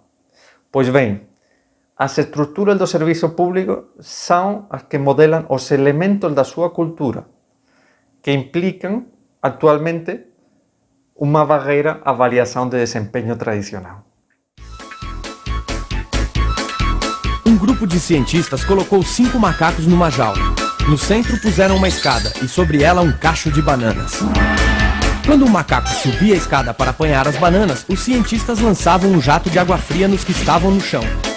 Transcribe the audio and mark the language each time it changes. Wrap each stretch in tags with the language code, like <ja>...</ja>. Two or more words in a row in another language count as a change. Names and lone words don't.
<gl>Pois ben, as estruturas do servicio público son as que modelan os elementos da súa cultura, que implican actualmente unha barreira á avaliación de desempeño tradicional.</gl> <pt>Um grupo de cientistas colocou 5 macacos numa jaula. No centro puseram uma escada e sobre ela um cacho de bananas. Quando o macaco subia a escada para apanhar as bananas, os cientistas lançavam um jato de água fria nos que estavam no chão.</pt>